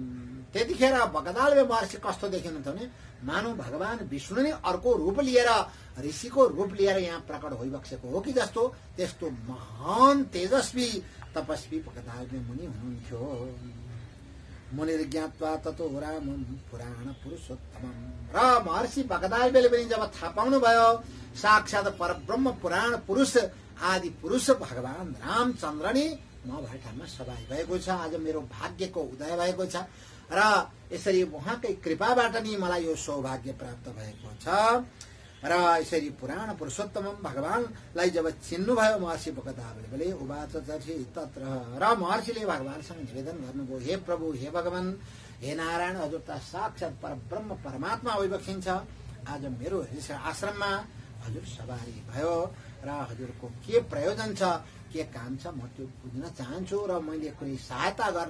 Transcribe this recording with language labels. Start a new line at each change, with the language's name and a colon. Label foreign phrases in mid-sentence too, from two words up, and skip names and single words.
Nepali: त्यतिखेर बकदाल्बे महर्षि कस्तो देखिनुहुन्थ्यो भने मानव भगवान विष्णु नै अर्को रूप लिएर ऋषिको रूप लिएर यहाँ प्रकट भइबक्सेको हो कि जस्तो त्यस्तो महान तेजस्वी तपस्वी बकदाल्बे मुनि हुनुहुन्थ्यो।
Sanskrit: मुनिर्ज्ञात्वा ततो रामं पुराण पुरुषोत्तमं।
Nepali: र महर्षि भगदालले पनि जब थाहा पाउनु भयो साक्षात परब्रह्म पुराण पुरुष आदि पुरुष भगवान रामचन्द्र नै म भए ठाउँमा सवारी भएको छ। आज मेरो भाग्यको उदय भएको छ र यसरी उहाँकै कृपाबाट नै मलाई यो सौभाग्य प्राप्त भएको छ। र यसरी पुराण पुरुषोत्तम भगवानलाई जब चिन्नुभयो महर्षि भगदालले
Sanskrit: उवाच तत्र
Nepali: र महर्षिले भगवानसँग निवेदन गर्नुभयो, हे प्रभु, हे भगवान, हे नारायण, हजुर त साक्षात परब्रह्म परमात्मा भइबक्सिन्छ। आज मेरो आश्रममा हजुर सवारी भयो र हजुरको के प्रयोजन छ, के काम छ, म त्यो बुझ्न चाहन्छु र मैले कुनै सहायता गर्न